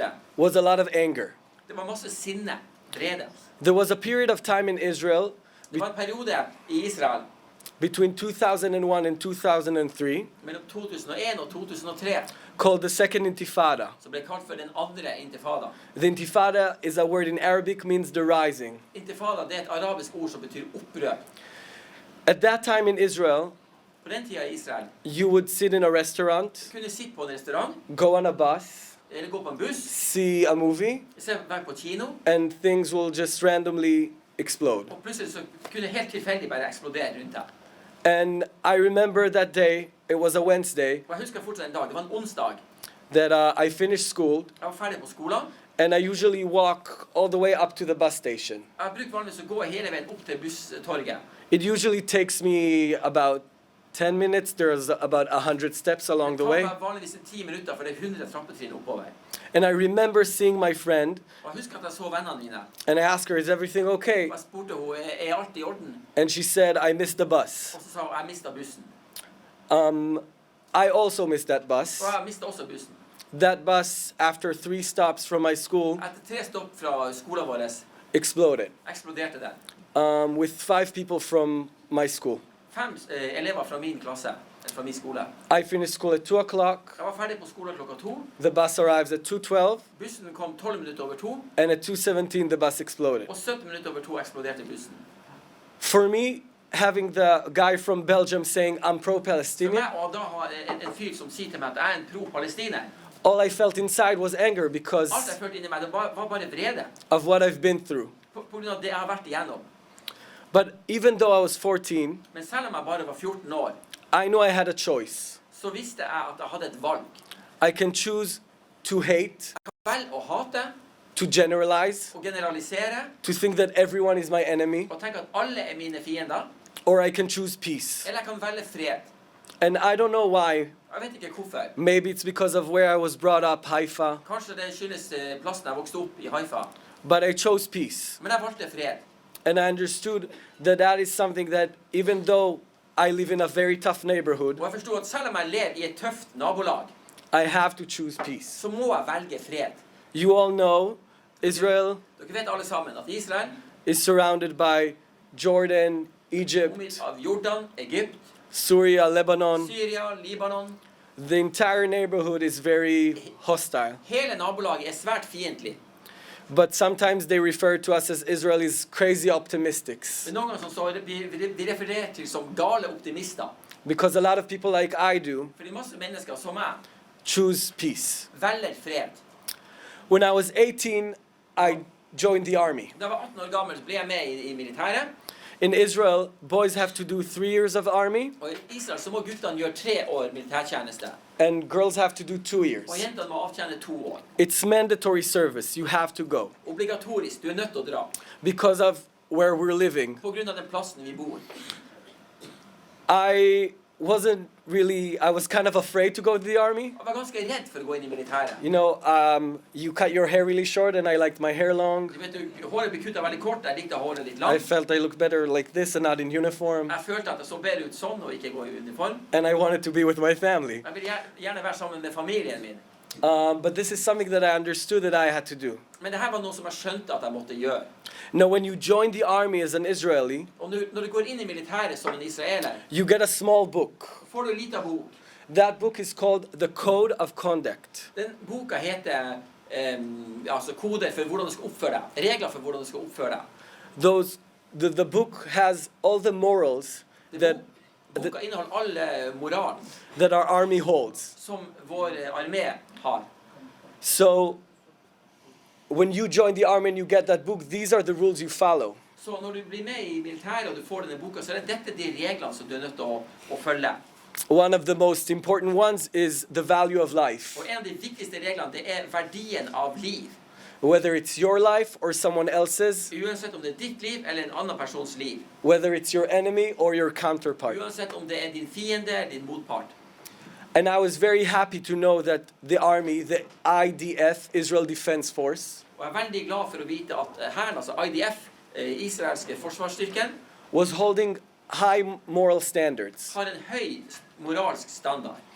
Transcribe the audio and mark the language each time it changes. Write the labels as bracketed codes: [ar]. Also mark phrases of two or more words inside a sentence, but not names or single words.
[en] was a lot of anger. [no] det var masse sinne, vrede. [en] There was a period of time in Israel [no] Det var en periode i Israel [en] between 2001 and 2003 [no] mellom 2001 og 2003 [en] called the Second Intifada. [no] som ble kalt for den andre intifada. [en] The Intifada is a word in Arabic, means the rising. [no] Intifada, det er et arabisk ord som betyr opprør. [en] At that time in Israel, [no] På På den tiden I Israel [en] you would sit in a restaurant, [no] kunne sitte på en restaurant, [en] go on a bus, [no] eller gå på en buss, [en] see a movie, [no] være på kino, [en] and things will just randomly explode. [no] og plutselig så kunne helt tilfeldig bare eksplodere rundt deg. [en] And I remember that day, it was a Wednesday, [no] Og jeg husker fortsatt en dag, det var en onsdag. [en] that I finished school, [no] Jeg var ferdig på skolen. [en] and I usually walk all the way up to the bus station. [no] Jeg brukte vanligvis å gå hele veien opp til busstorget. [en] It usually takes me about 10 minutes. There's about 100 steps along the [no] Det [en] way. [no] tar meg vanligvis 10 minutter, for det 100 trappetrinn oppover. [en] And I remember seeing my friend, [no] Og jeg husker at jeg så vennene mine. [en] and I asked her, is everything okay? [no] Og jeg spurte henne, alt I orden? [en] And she said, I missed the bus. [no] Og så sa hun, jeg mistet bussen. [en] I also missed that bus. [no] Og jeg mistet også bussen. [en] That bus, after 3 stops from my school, [no] Etter 3 stopp fra skolen vår, [en] exploded [no] eksploderte den. [en] with 5 people from my school. [no] 5 elever fra min klasse, eller fra min skole. [en] I finished school at 2 o'clock. [no] Jeg var ferdig på skolen klokka 2. [en] The bus arrives at 2:12, [no] Bussen kom 12 minutter over 2, [en] and at 2:17 the bus exploded. [no] og 17 minutter over 2 eksploderte bussen. [en] For me, having the guy from Belgium saying I'm [no] For [en] pro-Palestinian, [no] meg, og da har en fyr som sier til meg at jeg en pro-palestiner, [en] all I felt inside was anger [no] alt [en] because [no] jeg følte inni meg, det var bare vrede. [en] of what I've been through. [no] På grunn av det jeg har vært igjennom. [en] But even though I was 14, [no] Men selv om jeg bare var 14 år, [en] I knew I had a choice. [no] så visste jeg at jeg hadde et valg. [en] I can choose to hate, [no] Vel å hate, [en] to generalize, [no] og generalisere, [en] to think that everyone is my enemy, [no] og tenke at alle mine fiender, [en] or I can choose peace. [no] eller jeg kan velge fred. [en] And I don't know why. [no] Jeg vet ikke hvorfor. [en] Maybe it's because of where I was brought up, Haifa, [no] Kanskje det skyldes plassen jeg vokste opp I Haifa. [en] but I chose peace. [no] Men jeg valgte fred. [en] And I understood that that is something that even though I live in a very tough neighborhood, [no] Og jeg forstod at selv om jeg lever I et tøft nabolag, [en] I have to choose peace. [no] så må jeg velge fred. [en] You all know Israel [no] Dere vet alle sammen at Israel, [en] is surrounded by Jordan, Egypt, [no] omgitt av Jordan, Egypt, [en] Syria, Lebanon. [no] Syria, Libanon. [en] The entire neighborhood is very hostile. [no] Hele nabolaget svært fiendtlig. [en] But sometimes they refer to us as Israelis crazy optimistics. [no] Men noen ganger så vi refererer til som gale optimister. [en] Because a lot of people like I do [no] Fordi masse mennesker som meg [en] choose peace. [no] velger fred. [en] When I was 18, I joined the army. [no] Da jeg var 18 år gammel så ble jeg med I militæret. [en] In Israel, boys have to do 3 years of army, [no] Og I Israel så må guttene gjøre 3 år militærtjeneste. [en] and girls have to do 2 years. [no] Og jentene må avtjene 2 år. [en] It's mandatory service. You have to go. [no] Obligatorisk, du nødt til å dra. [en] Because of where we're living. [no] På grunn av den plassen vi bor. [en] I was kind of afraid to go to the army. [no] Jeg var ganske redd for å gå inn I militæret. [en] You know, you cut your hair really short, and I liked my hair long. [no] Du vet, håret ble kuttet veldig kort, jeg likte håret litt [en] I [no] langt. [en] felt I looked better like this and not in uniform. [no] Jeg følte at jeg så bedre ut sånn og ikke gå I uniform. [en] And I wanted to be with my family. [no] Jeg ville gjerne være sammen med familien min. [en] But this is something that I understood that I had to do. [no] Men det her var noe som jeg skjønte at jeg måtte gjøre. [en] Now, when you join the army as an Israeli, [no] Og når du går inn I militæret som en israeler, [en] you get a small book. [no] får du en liten bok. [en] That book is called The Code of Conduct. [no] Den boka heter altså koder for hvordan du skal oppføre deg. Regler for hvordan du skal oppføre deg. [en] The book has all the morals [no] Boka inneholder alle moralen [en] that our army holds. [no] som vår armé har. [en] So, when you join the army and you get that book, these are the rules you follow. [no] Så når du blir med I militæret og du får denne boka, så det dette de reglene som du nødt til å følge. [en] One of the most important ones is the value of life. [no] Og en av de viktigste reglene, det verdien av liv. [en] Whether it's your life or someone else's, [no] Uansett om det ditt liv eller en annen persons liv. [en] whether it's your enemy or your counterpart. [no] Uansett om det din fiende eller din motpart. [en] And I was very happy to know that the army, the IDF, Israel Defense Force, [no] Og jeg veldig glad for å vite at herren, altså IDF, Israelske forsvarsstyrken, [en] was holding high moral standards. [no] har en høy moralsk standard.